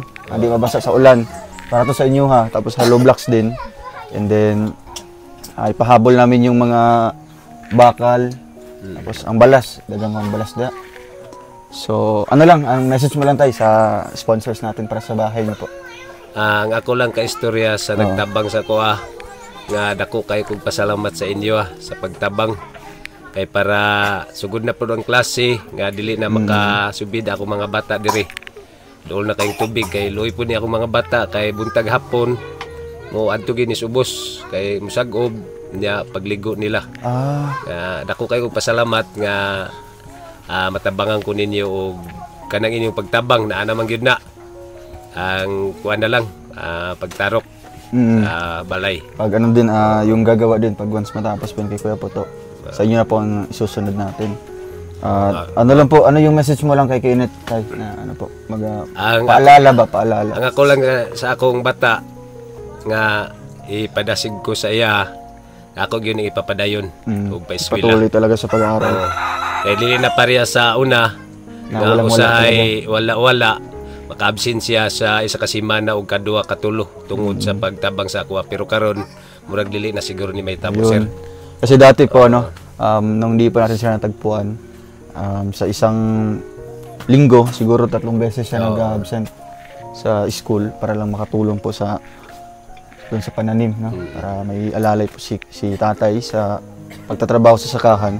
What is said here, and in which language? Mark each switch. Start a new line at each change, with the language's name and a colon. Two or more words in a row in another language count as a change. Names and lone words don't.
Filipino: Hindi mabasa sa ulan. Para to sa inyo ha. Tapos hollow blocks din.
English: And then,
Filipino: ipahabol namin yung mga bakal. Tapos
Cebuano: ang balas, dagang ang balas da.
Filipino: So, ano lang, ang message mo lang tayo sa sponsors natin para sa bahay niyo po.
Cebuano: Ang ako lang ka istorya sa nagtabang sa kuha nga dako kay kog pasalamat sa inyo sa pagtabang kay para sugod na pud ang klase nga dili na makasubid ako mga bata diri. Dool na kayong tubig kay luoy pud ni ako mga bata kay buntag hapon mo adto gini subos kay musag-ob niya pagligo nila. Dako kay kog pasalamat nga matabangan ko ninyo og kanang inyong pagtabang na naman gyud na ang kuan na lang pagtarok sa balay.
Filipino: Pag ano din yung gagawa din pag once matapos po kay Kuya Poto. Sa inyo na po ang isusunod natin. Ano lang po, ano yung message mo lang kay Kenneth kay na ano po, paalala.
Cebuano: Ang ako lang sa akong bata nga ipadasig ko sa iya ako gyud ipapadayon og paeskwela.
Filipino: Patuloy talaga sa pag-aaral.
Cebuano: Kaya dili na pareha sa una na usahay wala maka-absensya sa isa ka semana o kadua katulo tungod sa pagtabang sa kuha pero karon murag dili na siguro ni may tabo sir.
Filipino: Kasi dati po nung di pa natin siya natagpuan sa isang linggo siguro 3 beses siya nag-absent sa school para lang makatulong po sa doon sa pananim, no? Para may alalay po si tatay sa pagtatrabaho sa sakahan.